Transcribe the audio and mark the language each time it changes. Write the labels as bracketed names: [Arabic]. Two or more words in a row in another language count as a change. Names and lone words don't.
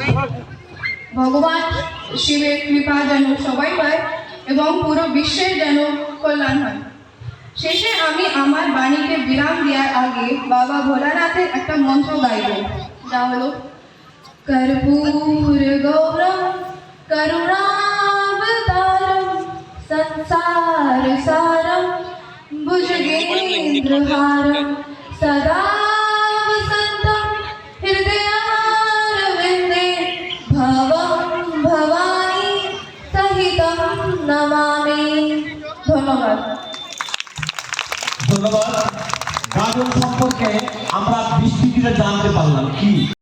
[Bangla] ভগবান শিবের কৃপা যেন সবাই পায় এবং পুরো বিশ্বের যেন কল্যাণ হয়। শেষে আমি আমার বাণীকে বিরাম দেওয়ার আগে বাবা ভোলানাথের একটা মন্ত্র গাইব, যা হলো [Sanskrit] কর্পূর গৌরম করুণাবতারম संसार सारम भुजगेन्द्रहारम सदा वसंतम हृदयारविंदे भवं भवानी सहितं नमामि। [Bangla] ধন্যবাদ। গাজন সম্পর্কে আমরা বিস্তৃত জানতে পারলাম কি